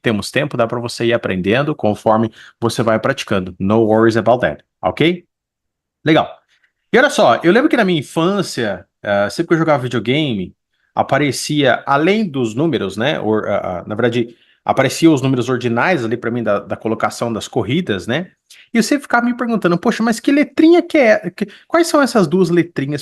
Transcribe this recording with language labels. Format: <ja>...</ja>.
<pt>Temos tempo, dá para você ir aprendendo conforme você vai praticando.</pt> <en>No worries about that, ok?</en> <pt>Legal. E olha só, eu lembro que na minha infância, sempre que eu jogava videogame, aparecia, além dos números, né? Na verdade, apareciam os números ordinais ali para mim da colocação das corridas, né? E eu sempre ficava me perguntando, poxa, mas que letrinha que é? Quais são essas duas letrinhas?</pt>